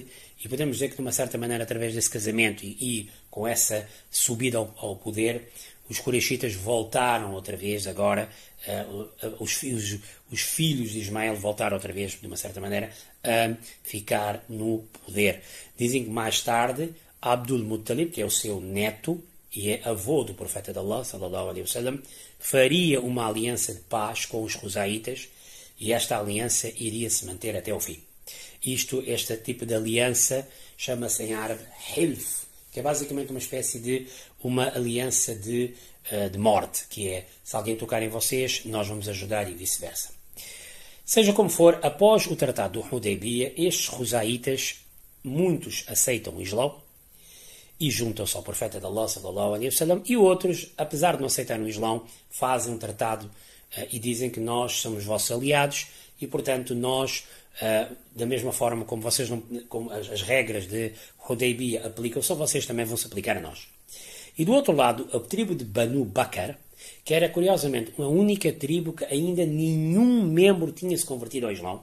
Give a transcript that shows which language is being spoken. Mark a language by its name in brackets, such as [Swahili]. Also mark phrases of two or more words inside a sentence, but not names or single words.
[Portuguese] E podemos dizer que, de uma certa maneira, através desse casamento e com essa subida ao poder, os Quraishitas voltaram outra vez agora, os filhos de Ismael voltaram outra vez, de uma certa maneira, a ficar no poder. Dizem que mais tarde, Abdul Muttalib, que é o seu neto e é avô do profeta de Allah, [Arabic] صلى الله عليه وسلم, [Portuguese] faria uma aliança de paz com os Khuzaitas e esta aliança iria se manter até o fim. Este tipo de aliança chama-se em árabe Hilf, que é basicamente uma espécie de uma aliança de morte, que é, se alguém tocar em vocês, nós vamos ajudar e vice-versa. Seja como for, após o Tratado do Hudaybiyah, estes Khuzaitas, muitos aceitam o Islão e juntam-se ao profeta de Allah, [Arabic] صلى الله عليه وسلم, [Portuguese] e outros, apesar de não aceitarem o Islão, fazem um tratado e dizem que nós somos vossos aliados e, portanto, nós, da mesma forma como vocês como as regras de Hudaybiyah aplicam, só vocês também vão se aplicar a nós. E do outro lado, a tribo de Banu Bakr, que era curiosamente uma única tribo que ainda nenhum membro tinha se convertido ao Islão.